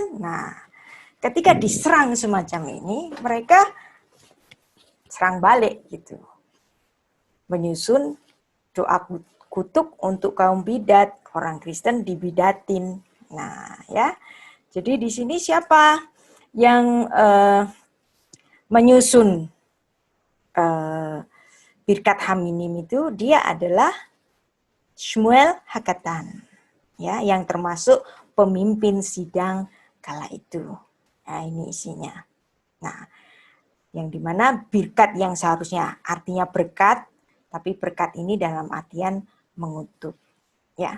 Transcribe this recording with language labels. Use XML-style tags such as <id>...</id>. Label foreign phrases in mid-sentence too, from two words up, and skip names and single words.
<id>Nah, ketika diserang semacam ini, mereka serang balik gitu, menyusun doa kutuk untuk kaum bidat, orang Kristen dibidatin. Nah, ya, jadi di sini siapa yang menyusun</id> <he>ברכת המינים</he> <id>itu? Dia adalah Shmuel Hakatan, ya, yang termasuk pemimpin sidang kala itu. Nah, ini isinya. Nah, yang dimana birkat yang seharusnya artinya berkat, tapi berkat ini dalam artian mengutuk, ya.</id>